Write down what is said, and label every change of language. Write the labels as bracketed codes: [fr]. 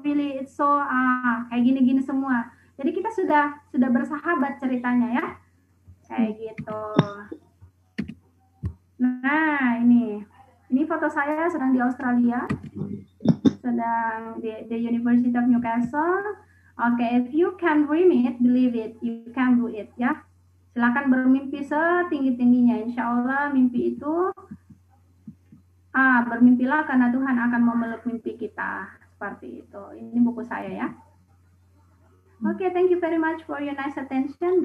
[en] Really, it's so [id] kayak gini-gini semua. Jadi kita sudah bersahabat ceritanya ya, kayak gitu. Nah ini foto saya sedang di Australia, sedang di University of Newcastle. [en] Oke, if you can dream it, believe it, you can do it ya. [id] Silakan bermimpi setinggi-tingginya. Insya Allah mimpi itu bermimpilah karena Tuhan akan memeluk mimpi kita. Seperti itu. Ini buku saya ya. [en] Oke, thank you very much for your nice attention.